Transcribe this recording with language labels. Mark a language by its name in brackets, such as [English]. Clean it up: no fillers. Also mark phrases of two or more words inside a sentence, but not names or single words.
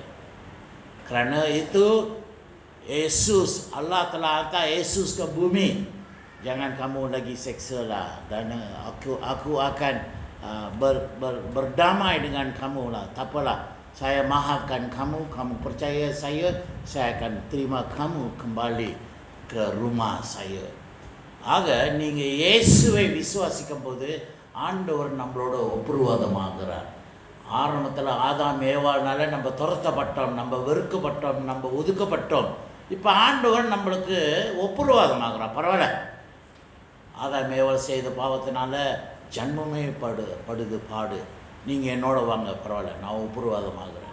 [Malay] Kerana itu Yesus, Allah telah hantar Yesus ke bumi. Jangan kamu lagi seksa lah. Dan aku akan berdamai dengan kamu lah. Tak apalah. Saya maafkan kamu, kamu percaya saya akan terima kamu kembali ke rumah saya. [Tamil] ஆக நீங்கள் இயேசுவை விசுவாசிக்கும் போது ஆண்டவர் நம்மளோட ஒப்புரவாதமாகிறார். ஆரம்பத்தில் ஆதாம் ஏவாள்னால நம்ம துரத்தப்பட்டோம், நம்ம வெறுக்கப்பட்டோம், நம்ம ஒதுக்கப்பட்டோம். இப்போ ஆண்டவர் நம்மளுக்கு ஒப்புரவாதமாகிறார். பரவாயில்ல, ஆதாம் ஏவாள் செய்த பாவத்தினால ஜன்மமே படுது பாடு, நீங்கள் என்னோட வாங்க, பரவாயில்ல, நான் ஒப்புரவாதமாகிறேன்.